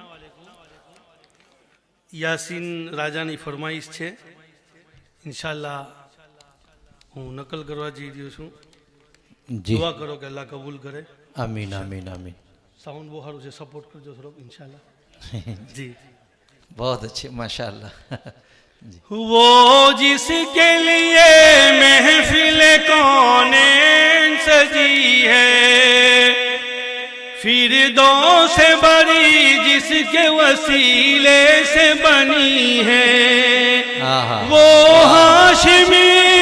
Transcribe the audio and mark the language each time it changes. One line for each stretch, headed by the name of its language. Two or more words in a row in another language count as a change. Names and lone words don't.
Gujarati: યાસીન રાજાની ફરમાઈશ છે, ઇન્શાલ્લાહ હું નકલ કરવા જઈ રહ્યો છું. દુઆ કરો કે અલ્લાહ કબૂલ કરે. આમીન આમીન આમીન. સાઉન્ડ બહુ સારું છે, સપોર્ટ કરજો થોડોક ઇન્શાલ્લાહ. જી
Urdu: بہت اچھے ماشاءاللہ. وہ جس کے لیے محفل کونین سجی ہے، فردوس سے بڑی جس کے وسیلے سے بنی ہے، وہ ہاشمی